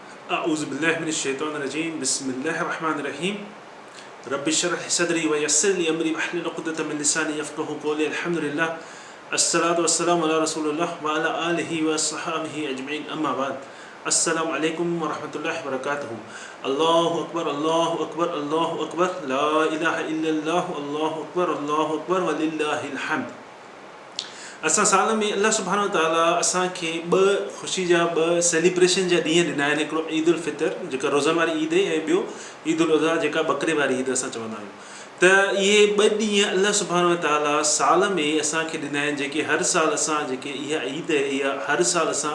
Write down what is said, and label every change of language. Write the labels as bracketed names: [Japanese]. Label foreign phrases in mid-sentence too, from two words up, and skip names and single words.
[Arabic] أعوذ بالله من الشيطان الرجيم بسم الله الرحمن الرحيم رب اشرح لي صدري ويسر لي أمري واحلل عقدة من لساني يفقهوا قولي الحمد لله الصلاة والسلام على رسول الله وعلى آله وصحبه أجمعين أما بعد السلام عليكم ورحمة الله وبركاته الله أكبر الله أكبر الله أكبر لا إله إلا الله الله أكبر ولله الحمد [Sindhi] असां साल में अल्लाह सुब्हानो ताला असांखे ॿ ख़ुशी जा ॿ सेलिब्रेशन जा ॾींहं ॾिना आहिनि हिकिड़ो ईद उल फितर जेका रोज़नि वारी ईद आहे ऐं ॿियो ईद उल अज़हा जेका बकरे वारी ईद असां चवंदा आहियूं त इहे ॿ ॾींहं अल्लाह सुब्हानो ताला साल में असांखे ॾिना आहिनि जेके हर साल असां जेके इहा ईद आहे इहा हर साल असां